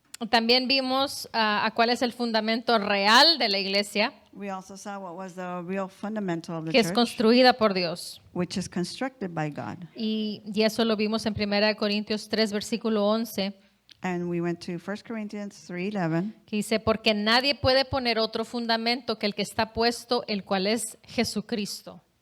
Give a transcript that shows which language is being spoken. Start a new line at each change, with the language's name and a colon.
Spanish: También vimos a cuál es el fundamento real de la iglesia,
English: We also saw what was the real fundamental of the
Spanish: que es
English: church,
Spanish: construida por Dios.
English: which is constructed by God.
Spanish: Y eso lo vimos en 1 Corintios 3, versículo 11,
English: And we went to 1 Corinthians 3:11.
Spanish: que dice, porque nadie puede poner otro fundamento que el que está puesto, el cual es Jesucristo.